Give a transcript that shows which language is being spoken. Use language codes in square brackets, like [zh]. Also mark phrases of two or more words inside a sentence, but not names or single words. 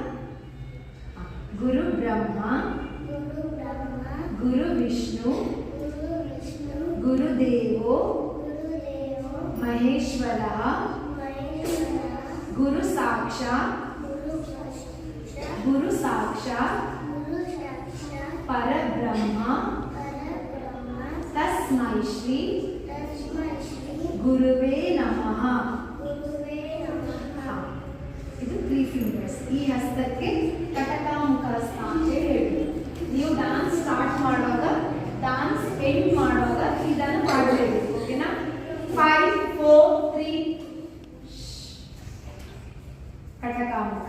[sa] ಗುರು ಬ್ರಹ್ಮ, ಗುರು ವಿಷ್ಣು, ಗುರುದೇವೋ ಮಹೇಶ್ವರ, ಗುರು ಸಾಕ್ಷಾತ್ ಪರಬ್ರಹ್ಮ ತಸ್ಮೈ ಶ್ರೀ ಗುರುವೇ ನಮಃ. [kn] ಇದು 3 ಫಿಂಗರ್ಸ್. ಈ ಹಸ್ತಕ್ಕೆ ಕಟಕಾಮುಖ ಹಸ್ತ ಅಂತ ಹೇಳಿ. ನೀವು [en] dance start [kn] ಮಾಡುವಾಗ, [en] dance end [kn] ಮಾಡುವಾಗ ಇದನ್ನು ಮಾಡಲೇಬೇಕು. ಓಕೆನಾ? 5 4 3 ಕಟಕಾಮುಖ.